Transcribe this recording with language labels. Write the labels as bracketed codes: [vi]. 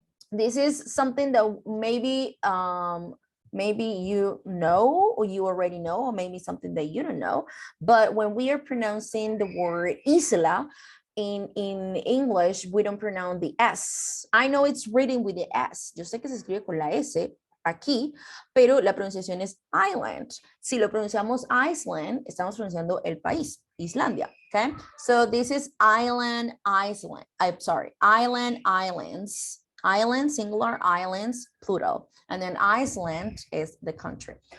[en] This is something that maybe you know, or you already know, or maybe something that you don't know. But when we are pronouncing the word isla in English, we don't pronounce the S. I know it's written with the S. [es] Yo sé que se escribe con la S aquí, pero la pronunciación es island. Si lo pronunciamos Iceland, estamos pronunciando el país, Islandia. [en] Okay, so this is island, Iceland. I'm sorry, island, islands. Island, singular, islands, plural. And then Iceland is the country.